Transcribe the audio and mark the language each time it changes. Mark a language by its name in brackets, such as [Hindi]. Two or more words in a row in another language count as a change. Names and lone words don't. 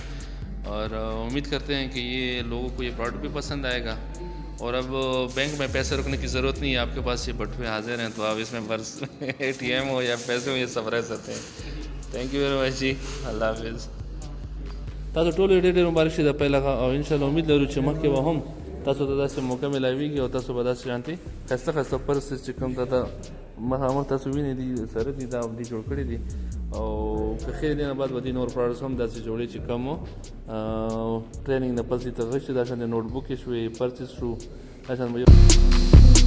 [Urdu] اور امید کرتے ہیں کہ یہ لوگوں کو یہ پروڈکٹ بھی پسند آئے گا. اور اب بینک میں پیسے رکھنے کی ضرورت نہیں ہے, آپ کے پاس یہ بٹوے حاضر ہیں تو آپ اس میں پرس ATM ہو یا پیسے ہو یہ سب رہ سکتے ہیں. [English] thank you very much [Urdu] جی. اللہ حافظ. [Pashto] تاسو ټول ډېر ډېر مبارک شي د پیل هغه او انشاءالله امید لرو چې مخکې به هم تاسو ته داسې موقع میلاویږي او تاسو به داسې شانتي ښایسته ښایسته پرسس چې کوم دا مخامخ تاسو وینئ دي سره دي دا دي جوړ کړي دي او که خیر دی نه بعد به دي نور پروډکټس هم داسې جوړي چې کم ټریننګ نه پس دي ته غشي دا شان نوټ بوک شوې پرچیز شو دا شان